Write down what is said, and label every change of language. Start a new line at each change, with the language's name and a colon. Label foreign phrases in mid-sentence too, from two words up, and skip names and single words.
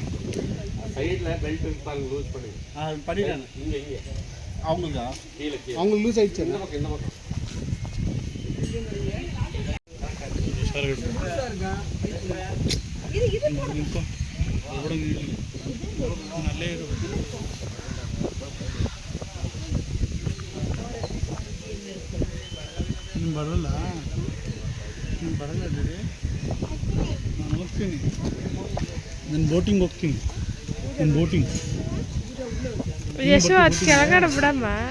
Tamil: சைடில் பெல்ட் பாருங்க, லூஸ் பண்ணி பண்ணிடுறாங்க. இங்கே அவங்களுக்கா? கீழே அவங்களுக்கு லூஸ் ஆயிடுச்சு. இந்த பக்கம்
Kannada: நல்லே ನೀನು ಬರಲ್ಲ. ನೀನು ಬರಲ್ಲ ಅದೇ. ನಾನು ಹೋಗ್ತೀನಿ. ನಾನು ಬೋಟಿಂಗ್ ಹೋಗ್ತೀನಿ. ನಾನು ಬೋಟಿಂಗ್. ಯಶು ಅದು ಕೆಳಗಡೆ ಬಿಡಮ್ಮ.